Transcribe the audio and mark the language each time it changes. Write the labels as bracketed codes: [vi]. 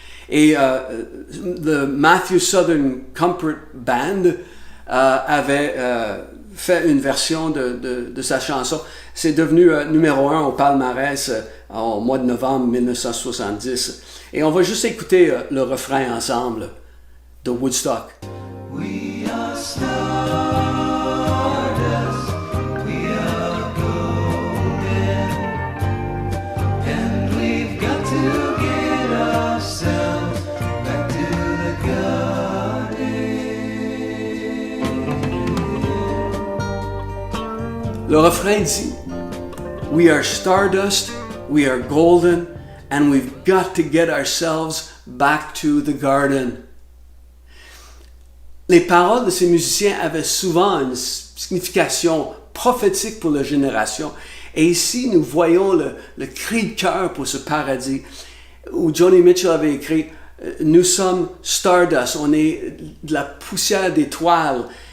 [fr] Et le Matthew Southern Comfort Band avait fait une version de sa chanson. C'est devenu numéro 1 au palmarès au mois de novembre 1970. Et on va juste écouter le refrain ensemble de Woodstock. [en] We are stardust, we are golden, and we've got to get ourselves back to the garden. [fr] Le refrain dit, [en] We are stardust, we are golden, And we've got to get ourselves back to the garden. [fr] Les paroles de ces musiciens avaient souvent une signification prophétique pour la génération. Et ici, nous voyons le cri de cœur pour ce paradis, où Joni Mitchell avait écrit « Nous sommes stardust, on est de la poussière d'étoiles.